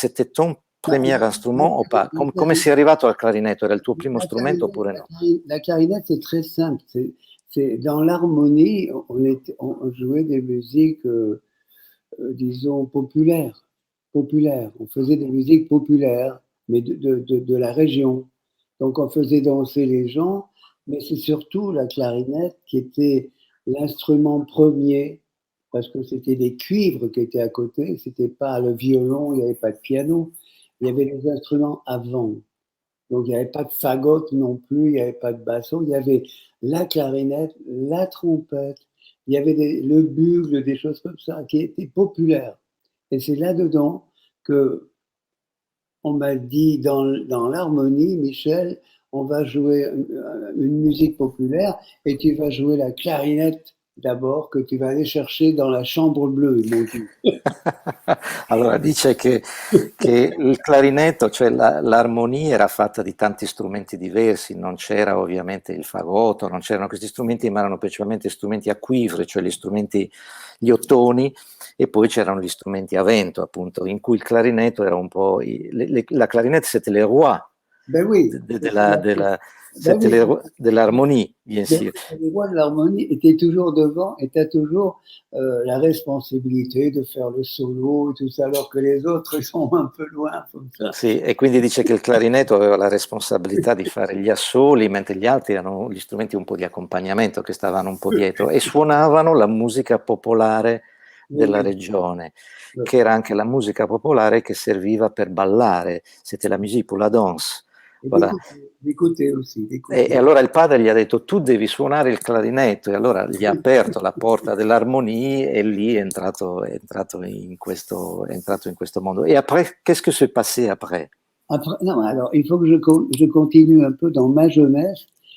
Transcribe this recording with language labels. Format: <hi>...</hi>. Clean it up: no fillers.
<fr>C'était ton premier instrument o pas?</fr> <it>Come sei arrivato al clarinetto? Era il tuo primo strumento oppure no?</it> <fr>La clarinette, c'est très simple. C'est dans l'harmonie, on jouait des musiques, disons, populaires. Populaires. On faisait des musiques populaires, mais de la région. Donc on faisait danser les gens, mais c'est surtout la clarinette qui était l'instrument premier, parce que c'était des cuivres qui étaient à côté, c'était pas le violon, il n'y avait pas de piano, il y avait des instruments avant. Donc il n'y avait pas de fagot non plus, il n'y avait pas de basson, il y avait la clarinette, la trompette, il y avait le bugle, des choses comme ça qui étaient populaires. Et c'est là-dedans que on m'a dit dans l'harmonie, Michel, on va jouer une musique populaire et tu vas jouer la clarinette d'abord que tu vas aller chercher dans la chambre bleue, ils m'ont dit.</fr> <it>Allora dice che il clarinetto, cioè l'armonia era fatta di tanti strumenti diversi, non c'era ovviamente il fagotto, non c'erano questi strumenti, ma erano principalmente strumenti a cuivre, cioè gli ottoni, e poi c'erano gli strumenti a vento, appunto, in cui il clarinetto era un po'...</it> <fr>la clarinette c'était le roi Ben oui, ben c'était oui. de l'harmonie, bien sûr. Les voix de l'harmonie étaient toujours devant et tu as toujours la responsabilité de faire le solo et tout ça, alors que les autres sont un peu loin comme ça.</fr> <it>Sì, e quindi dice che il clarinetto aveva la responsabilità di fare gli assoli, mentre gli altri erano gli strumenti un po' di accompagnamento che stavano un po' dietro e suonavano la musica popolare della regione, che era anche la musica popolare che serviva per ballare,</it> <fr>c'était la musique pour la danse. Et Voilà. d'écouter aussi,</fr> <it>E allora il padre gli ha detto tu devi suonare il clarinetto e allora gli ha aperto la porta dell'armonie e lì è entrato in questo mondo.</it> <fr>Et après, qu'est-ce que s'est passé après? Après, non, alors il faut que je continue un peu dans ma jeunesse.</fr>